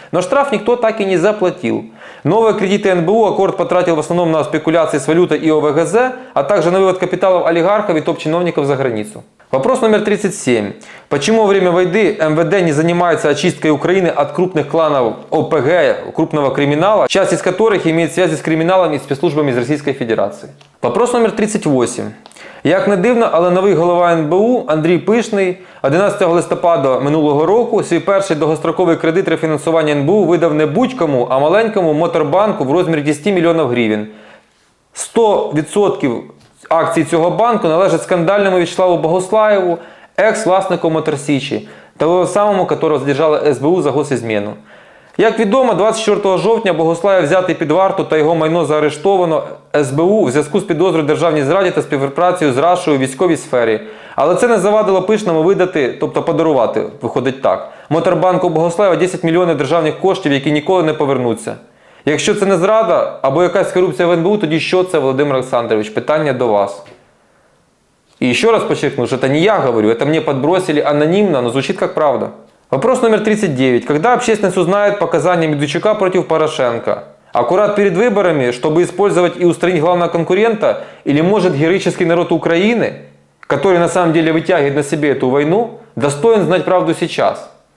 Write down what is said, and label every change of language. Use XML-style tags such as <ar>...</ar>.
<ru>Но штраф никто так и не заплатил. Новые кредиты НБУ Аккорд потратил в основном на спекуляции с валютой и ОВГЗ, а также на вывод капиталов олигархов и топ-чиновников за границу. Вопрос номер 37. Почему во время войны МВД не занимается очисткой Украины от крупных кланов ОПГ, крупного криминала, часть из которых имеет связи с криминалом и спецслужбами из Российской Федерации? Вопрос номер 38.</ru> <uk>Як не дивно, але новий голова НБУ Андрій Пишний 11 листопада минулого року свій перший довгостроковий кредит рефінансування НБУ видав не будь-кому, а маленькому Моторбанку в розмірі 10 мільйонів гривень. 100% акцій цього банку належать скандальному Вячеславу Богуслаєву, екс-власнику Моторсічі, того самому,</uk> <ru>которого задержала СБУ за госизмену.</ru> <uk>Як відомо, 24 жовтня Богуслая взятий під варту та його майно заарештовано СБУ в зв'язку з підозрою державній зраді та співпрацею з Рашою у військовій сфері. Але це не завадило Пишному видати, тобто подарувати, виходить так, Моторбанку Богуслаєва 10 мільйонів державних коштів, які ніколи не повернуться. Якщо це не зрада або якась корупція в НБУ, тоді що це, Володимир Олександрович? Питання до вас.</uk> <ru>И еще раз подчеркну, что это не я говорю, это мне подбросили анонимно, но звучит как правда. Вопрос номер 39. Когда общественность узнает показания Медведчука против Порошенко? Аккурат перед выборами, чтобы использовать и устранить главного конкурента? Или может героический народ Украины, который на самом деле вытягивает на себе эту войну, достоин знать правду сейчас?</ru>